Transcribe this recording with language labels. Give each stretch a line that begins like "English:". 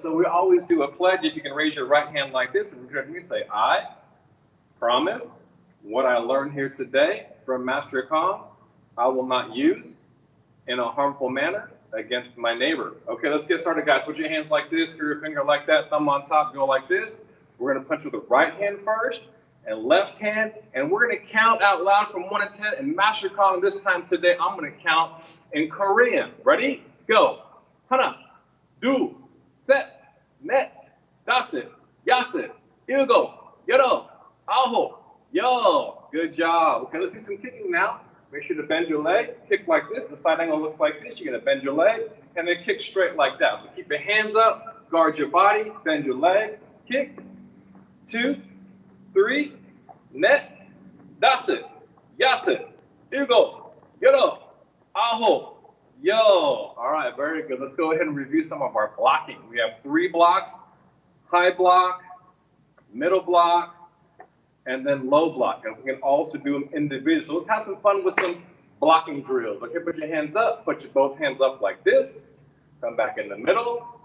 English: So we always do a pledge. If you can raise your right hand like this and repeat me, say, I promise what I learned here today from Master Kang, I will not use in a harmful manner against my neighbor. Okay, let's get started, guys. Put your hands like this, through your finger like that, thumb on top, go like this. We're going to punch with the right hand first and left hand, and we're going to count out loud from 1 to 10. And Master Kang, this time today, I'm going to count in Korean. Ready? Go.
Korean: 하나, 둘, 셋, 넷, 다섯, 여섯, 일곱, 여덟, 아홉.
English: Yo, good job. Okay, let's do some kicking now. Make sure to bend your leg. Kick like this. The side angle looks like this. You're going to bend your leg and then kick straight like that. So keep your hands up, guard your body, bend your leg, kick.
Korean: 2, 3, 넷, 다섯, 여섯, 일곱, 여덟, 아홉.
English: Yo. All right, very good. Let's go ahead and review some of our blocking. We have 3 blocks, high block, middle block, and then low block. And we can also do them individually. So let's have some fun with some blocking drills. Okay, put your hands up. Put your both hands up like this. Come back in the middle.